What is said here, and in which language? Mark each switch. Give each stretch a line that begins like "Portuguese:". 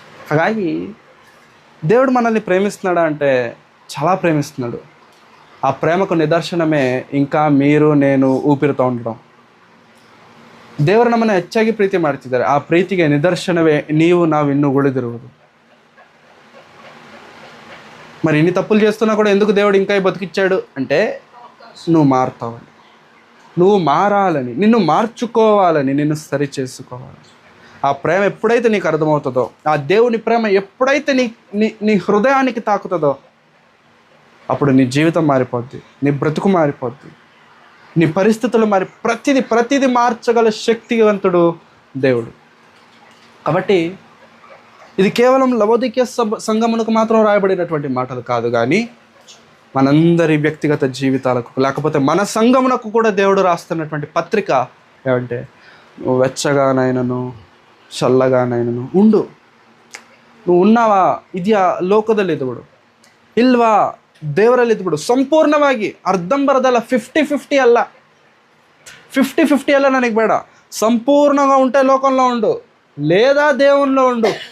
Telugu: ಹಾಗಾಗಿ దేవుడు మనల్ని ప్రేమిస్తున్నాడా అంటే చాలా ప్రేమిస్తున్నాడు. ఆ ప్రేమకు నిదర్శనమే ఇంకా మీరు నేను ಊಪಿರ್ತಾ ఉండడం.
Kannada: ದೇವರು ನಮ್ಮನ್ನು ಹೆಚ್ಚಾಗಿ ಪ್ರೀತಿ ಮಾಡ್ತಿದ್ದಾರೆ. ಆ ಪ್ರೀತಿಗೆ ನಿದರ್ಶನವೇ ನಾವು ಇನ್ನೂ ಉಳಿದಿರುವುದು.
Telugu: మరి ఇన్ని తప్పులు చేస్తున్నా కూడా ఎందుకు దేవుడు ఇంకా బతికిచ్చాడు అంటే, నువ్వు మారుతావని, నువ్వు మారాలని, నిన్ను మార్చుకోవాలని, నిన్ను సరి చేసుకోవాలి. ఆ ప్రేమ ఎప్పుడైతే నీకు అర్థమవుతుందో, ఆ దేవుని ప్రేమ ఎప్పుడైతే నీ హృదయానికి తాకుతుందో, అప్పుడు నీ జీవితం మారిపోద్ది, నీ బ్రతుకు మారిపోద్ది, నీ పరిస్థితులు ప్రతిదీ మార్చగల శక్తివంతుడు దేవుడు. కాబట్టి ఇది కేవలం లవోదికీయ సంఘమునకు మాత్రం రాయబడినటువంటి మాటలు కాదు, కానీ మనందరి వ్యక్తిగత జీవితాలకు, లేకపోతే మన సంఘమునకు కూడా దేవుడు రాస్తున్నటువంటి పత్రిక. ఏమంటే, నువ్వు వెచ్చగానైనను చల్లగానైనను ఉండు. నువ్వు ఉన్నావా?
Kannada: ಇದೆಯಾ ಲೋಕದಲ್ಲಿದ್ದುಬಿಡು, ಇಲ್ವಾ ದೇವರಲ್ಲಿದ್ದುಬಿಡು. ಸಂಪೂರ್ಣವಾಗಿ ಅರ್ಧಂಬರ್ಧಲ್ಲ, 50-50 ಅಲ್ಲ, 50-50 అಲ್ಲ ನನಗೆ ಬೇಡ.
Telugu: సంపూర్ణంగా ఉంటే లోకంలో ఉండు, లేదా దేవునిలో ఉండు.